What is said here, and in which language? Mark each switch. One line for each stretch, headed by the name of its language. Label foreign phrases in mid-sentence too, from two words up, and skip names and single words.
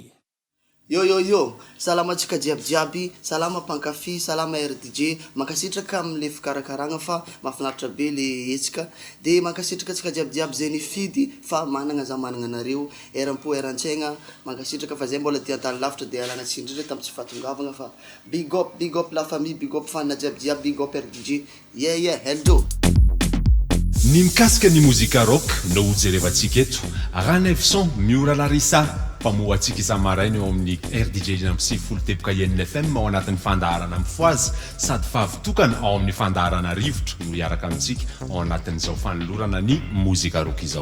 Malagasy: Yo, salama tsika jiabijiaby, salama mpankafy, salama RDJ, mankasitraka amle fikarakaragna fa mahafinaritra be le hetsika, de mankasitraka tsika jiabijiaby zay nifidy fa managna za managna anareo, eram-po eran-tsaigna, mankasitraka fa zay mbola tiantany lavitra de alana tsindrindra tamin'ny tsy fatongavagna fa
English: big up
French: la famille,
English: big up fan jiabijiaby, big up RDJ, yeah, hello.
Malagasy: Ny mikasika ny mozika rock no jerevantsika eto raha Nefson Miora Larissa mpamoatsika isa-maraina eo amin'ny RDJ na sivifolo teboka INFM ao anatin'ny fandaharana amin'ny foazy sady fahavitokana ao amin'ny fandaharana rivotra no hiaraka amintsika ao anatin'izao fanolorana ny mozika rock izao.